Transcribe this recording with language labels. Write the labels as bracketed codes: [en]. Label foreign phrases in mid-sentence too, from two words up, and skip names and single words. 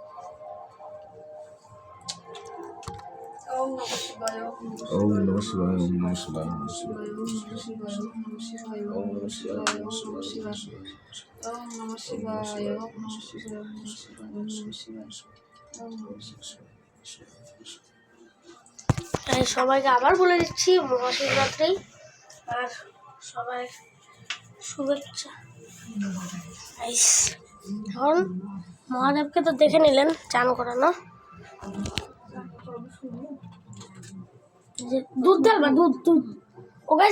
[sa] ওম নমঃ শিবায়। ওম নমঃ শিবায়। ওম নমঃ শিবায়। ওম নমঃ শিবায়। ওম নমঃ শিবায়। ওম নমঃ শিবায়। ওম নমঃ শিবায়। ওম নমঃ শিবায়। ওম নমঃ শিবায়। ওম নমঃ শিবায়। ওম নমঃ শিবায়। ওম নমঃ শিবায়। [bn] সবাইকে আবার বলে দিচ্ছি মহাশিবরাত্রি, আর সবাই শুভেচ্ছা। এখন মহাদেবকে তো দেখে নিলেন চান করানো। দুধ ঢালবা, দুধ দুধ